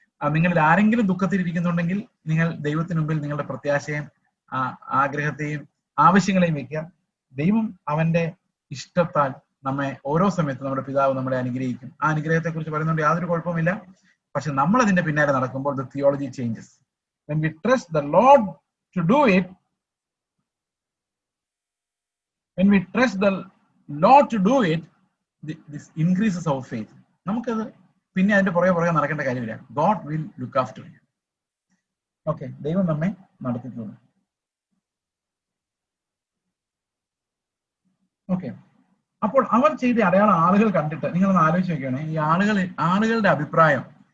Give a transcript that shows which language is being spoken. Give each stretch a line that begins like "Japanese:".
Malayalam: നിങ്ങളിൽ ആരെങ്കിലും ദുഃഖത്തിലിരിക്കുന്നുണ്ടെങ്കിൽ നിങ്ങൾ ദൈവത്തിന് മുമ്പിൽ നിങ്ങളുടെ പ്രത്യാശയും ആഗ്രഹത്തെയും ആവശ്യങ്ങളെയും വെക്കുക. ദൈവം അവന്റെ ഇഷ്ടത്താൽ നമ്മെ ഓരോ സമയത്തും നമ്മുടെ പിതാവ് നമ്മളെ അനുഗ്രഹിക്കും. ആ അനുഗ്രഹത്തെ കുറിച്ച് പറയുന്നുണ്ട്, യാതൊരു കുഴപ്പമില്ല. പക്ഷെ നമ്മൾ അതിന്റെ പിന്നാലെ നടക്കുമ്പോൾ
English: the theology changes. When we trust the Lord to do it, when we trust the Lord to do it, this increases our faith.
Malayalam: നമുക്കത് പിന്നെ അതിന്റെ പുറകെ നടക്കേണ്ട കാര്യമില്ല.
English: God will look after you.
Malayalam: Okay, ദൈവം നമ്മെ നടത്തിക്കുന്നു. ഓക്കെ, അപ്പോൾ അവർ ചെയ്ത അടയാളം ആളുകൾ കണ്ടിട്ട്, നിങ്ങളൊന്ന് ആലോചിച്ച് നോക്കുകയാണ്, ഈ ആളുകളുടെ അഭിപ്രായം.